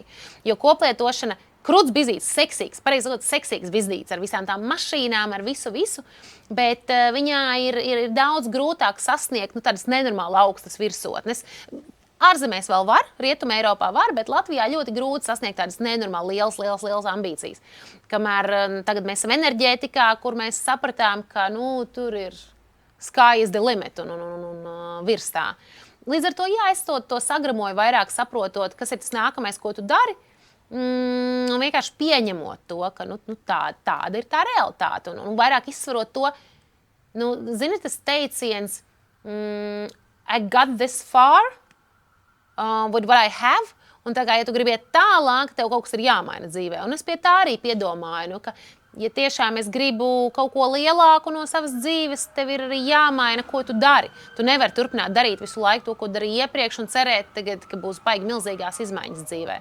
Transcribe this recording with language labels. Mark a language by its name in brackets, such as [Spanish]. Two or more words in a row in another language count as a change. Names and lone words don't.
[Latvian] Jo koplietošana krūts bizīts, seksīgs, pareizi sakot, seksīgs bizīts ar visām tām mašīnām, ar visu, bet viņā ir daudz grūtāk sasniegt tādas nenormāli augstas virsotnes. Ārzemēs vēl var, Rietumē Eiropā var, bet Latvijā ļoti grūti sasniegt tādas nenormāli lielas ambīcijas. Kamēr tagad mēs esam enerģētikā, kur mēs sapratām, ka tur ir [English] sky is the limit [Latvian] un virs tā. Līdz ar to, jā, es to sagramoju vairāk saprotot, kas ir tas nākamais, ko tu dari, un vienkārši pieņemot to, ka tāda ir tā realitāte. Un vairāk izsvarot to, zini, tas teiciens, [English] I got this far, with what I have, [Latvian] un tā kā, ja tu gribi iet tālāk, tev kaut kas ir jāmaina dzīvē. Un es pie tā arī piedomāju, ka, ja tiešām es gribu kaut ko lielāku no savas dzīves, tev ir arī jāmaina, ko tu dari. Tu nevari turpināt darīt visu laiku to, ko darīji iepriekš, un cerēt tagad, ka būs baigi milzīgās izmaiņas dzīvē.